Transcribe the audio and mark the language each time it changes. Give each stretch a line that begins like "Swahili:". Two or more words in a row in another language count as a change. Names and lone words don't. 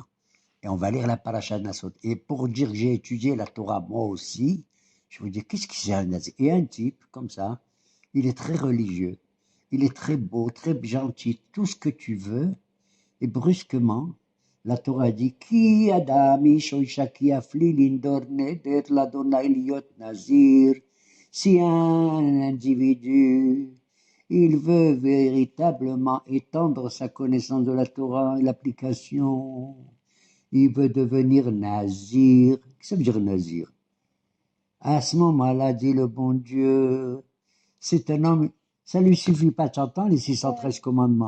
French: Et on va lire la paracha de Nassau. Et pour dire que j'ai étudié la Torah moi aussi, je vous dis, qu'est-ce que c'est un nazir? Et un type, comme ça, il est très religieux, il est très beau, très gentil, tout ce que tu veux. Et brusquement, la Torah dit,
Hebrew: כי אדם איש או אשה כי יפליא לנדור נדר לאדוני להיות נזיר.
French: Si un individu, il veut véritablement étendre sa connaissance de la Torah et l'application, il veut devenir nazir. Qu'est-ce que ça veut dire nazir? À ce moment-là, dit le bon Dieu, c'est un homme, ça lui suffit pas de s'entendre les 613 commandements.